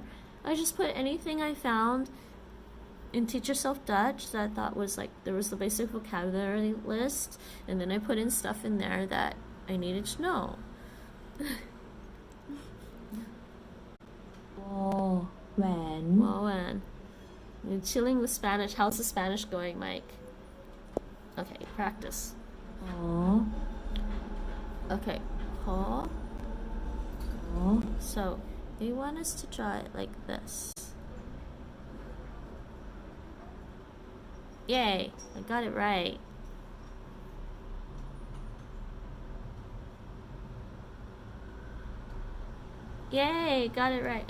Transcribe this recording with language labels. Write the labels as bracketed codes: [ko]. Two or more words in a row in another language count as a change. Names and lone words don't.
[en] I just put anything I found in Teach Yourself Dutch that I thought was there was the basic vocabulary list, and then I put in stuff in there that I needed to know. Wo. Wen. Well, and I'm chilling with Spanish. How's the Spanish going, Mike? Okay, practice. Ho. Okay. Ho. Ho. So they want us to draw it like this. Yay! I got it right. Yay! Got it right.